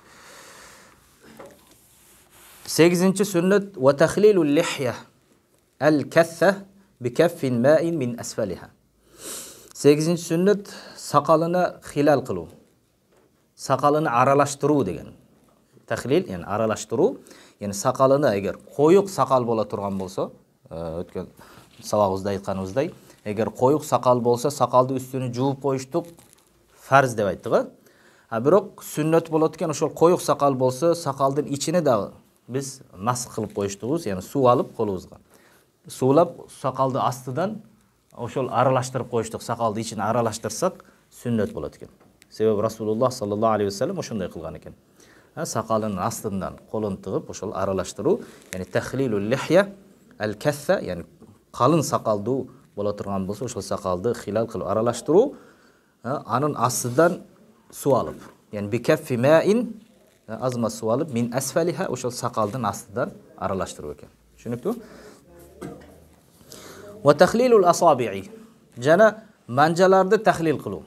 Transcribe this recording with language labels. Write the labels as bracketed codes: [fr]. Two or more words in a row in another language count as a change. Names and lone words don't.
[ky] 8-нчи сүннөт [ar] وتخليل اللحية الكثة بكف ماء من أسفلها. [ky] 8-нчи сүннөт сакалына хилал кылуу. Сакалыны аралаштыруу деген. Тахлил, яни аралаштыруу, яни сакалына эгер коюк сакал бола турган болсо, өткөн сабагыбызда айтканыбыздай, эгер коюк сакал болсо, сакалды үстүнү жууп коюштук фарз деп айттык. Бирок сүннөт болот экен, ошол коюк сакал болсо, сакалдын ичине дагы биз масх кылып коюштугубуз, яни суу алып колубузга. Суулап сакалды астыдан ошол аралаштырып коюштук, сакалды ичине аралаштырсак сүннөт болот экен. Себеби [ar] رسول الله صلى الله عليه وسلم [ky] ошондой кылган экен. Сакалынын астынан колун тыгып ошол аралаштыруу, яни [ar] تخليل اللحية الكثة, [ky] яни калын сакалдуу бола турган болсо, ошол сакалды хилал кылып аралаштыруу, анын астынан суу алып, яни [ar] بكف ماء, [ky] азма суу алып, [ar] من أسفلها, [ky] ошол сакалдын астынан аралаштыруу экен. Түшүнүктүү? [ar] وتخليل الأصابع, [ky] жана манжаларды тахлил кылуу.